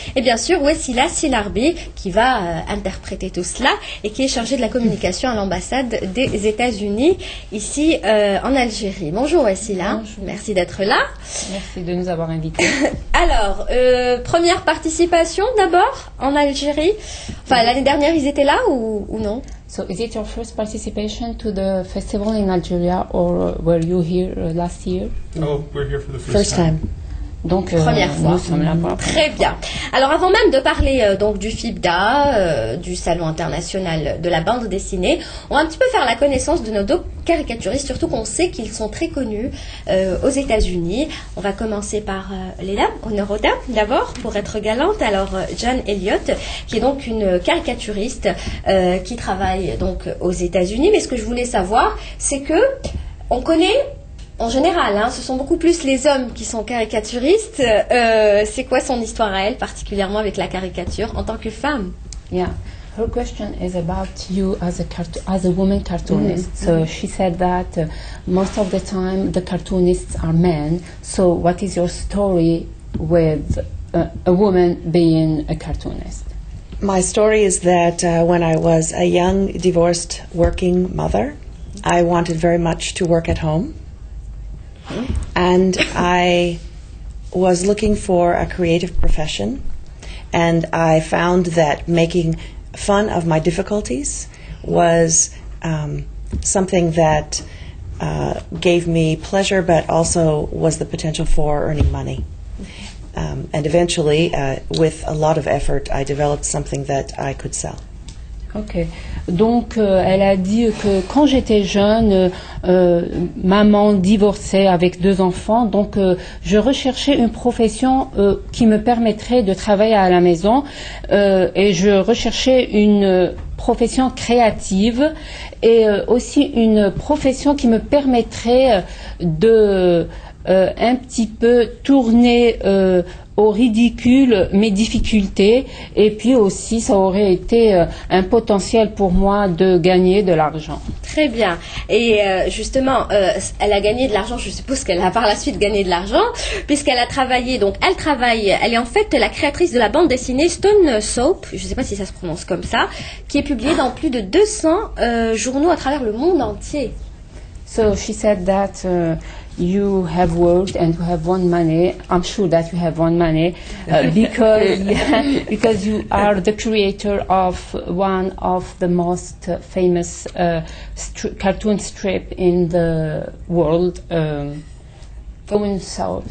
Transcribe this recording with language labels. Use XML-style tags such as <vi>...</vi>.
<fr>Et bien sûr, Wessila Silarbi qui va interpréter tout cela et qui est chargée de la communication à l'ambassade des États-Unis ici en Algérie. Bonjour Wessila, bonjour. Merci d'être là. Merci de nous avoir invités. Alors, première participation d'abord en Algérie. Enfin, l'année dernière, ils étaient là ou non?</fr> <en>So, is it your first participation to the festival in Algeria, or were you here last year? Oh, we're here for the first time.</en> <fr>Donc, première fois. Nous sommes là pour Très bien. Alors, avant même de parler donc du FIBDA, du Salon international de la bande dessinée, on va un petit peu faire la connaissance de nos 2 caricaturistes, surtout qu'on sait qu'ils sont très connus aux États-Unis. On va commencer par les dames, honneur aux dames d'abord, pour être galante. Alors, Jan Elliott, qui est donc une caricaturiste qui travaille donc aux États-Unis. Mais ce que je voulais savoir, c'est que on connaît en général, ce sont beaucoup plus les hommes qui sont caricaturistes. C'est quoi son histoire à elle, particulièrement avec la caricature, en tant que femme?</fr> <en>Yeah. Her question is about you as a woman cartoonist. So she said that most of the time the cartoonists are men. So what is your story with a woman being a cartoonist? My story is that when I was a young divorced working mother, I wanted very much to work at home. And I was looking for a creative profession, and I found that making fun of my difficulties was something that gave me pleasure, but also was the potential for earning money. And eventually, with a lot of effort, I developed something that I could sell.</en> <fr>Ok, donc elle a dit que quand j'étais jeune, maman divorcée avec 2 enfants, donc je recherchais une profession qui me permettrait de travailler à la maison et je recherchais une profession créative et aussi une profession qui me permettrait de un petit peu tourner au ridicule mes difficultés, et puis aussi ça aurait été un potentiel pour moi de gagner de l'argent. Très bien. Et justement, elle a gagné de l'argent, je suppose qu'elle a par la suite gagné de l'argent, puisqu'elle a travaillé, donc elle est en fait la créatrice de la bande dessinée Stone Soap, je ne sais pas si ça se prononce comme ça, qui est publiée dans plus de 200 journaux à travers le monde entier.</fr> <en>So she said that you have worked and you have won money. I'm sure that you have won money because you are the creator of one of the most famous cartoon strip in the world, Stone Soap.</en>